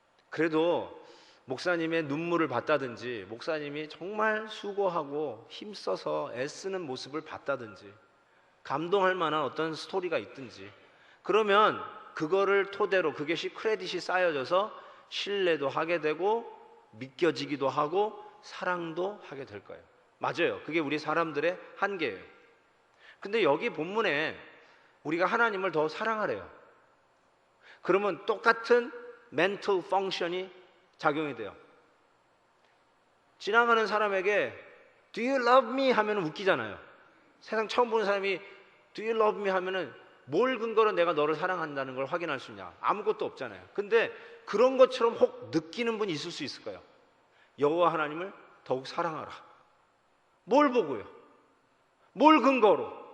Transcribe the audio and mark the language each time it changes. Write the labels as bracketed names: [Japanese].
[Korean] 그래도 목사님의 눈물을 봤다든지 목사님이 정말 수고하고 힘써서 애쓰는 모습을 봤다든지 감동할 만한 어떤 스토리가 있든지 그러면 그거를 토대로 그것이 크레딧이 쌓여져서 신뢰도 하게 되고 믿겨지기도 하고 사랑도 하게 될 거예요. 맞아요. 그게 우리 사람들의 한계예요. 근데 여기 본문에 우리가 하나님을 더 사랑하래요. 그러면 똑같은 멘tal 펑션이 작용이 돼요. 지나가는 사람에게 [English] Do you love me? [Korean] 하면 웃기잖아요. 세상 처음 보는 사람이 [English] Do you love me? [Korean] 하면은 뭘 근거로 내가 너를 사랑한다는 걸 확인할 수 있냐? 아무것도 없잖아요. 근데 그런 것처럼 혹 느끼는 분이 있을 수 있을 거예요. 여호와 하나님을 더욱 사랑하라. 뭘 보고요? 뭘 근거로?